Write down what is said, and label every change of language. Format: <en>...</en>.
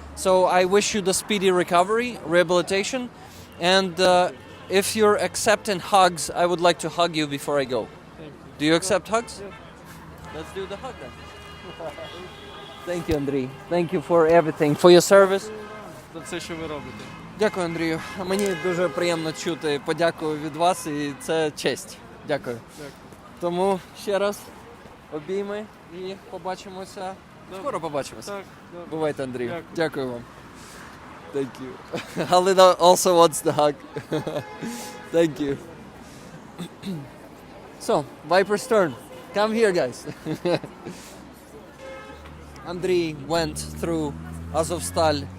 <en>So I wish you the speedy recovery, rehabilitation, and if you're accepting hugs, I would like to hug you before I go. Thank you. Do you accept hugs? Yeah. Let's do the hug then. Thank you, Andriy. Thank you for everything, for your service.</en> <uk>За все, що ви робите. Дякую, Андрію. Мені дуже приємно чути подяку від вас, і це честь. Дякую. Дякую. Тому ще раз обійми і побачимося. Скоро побачимося. Так, добре. Бувайте, Андрію. Дякую. Дякую вам.</uk> <en>Thank you. Halina also wants the hug. Thank you. So, Viper's turn. Come here, guys. Andriy went through Azovstal.</en>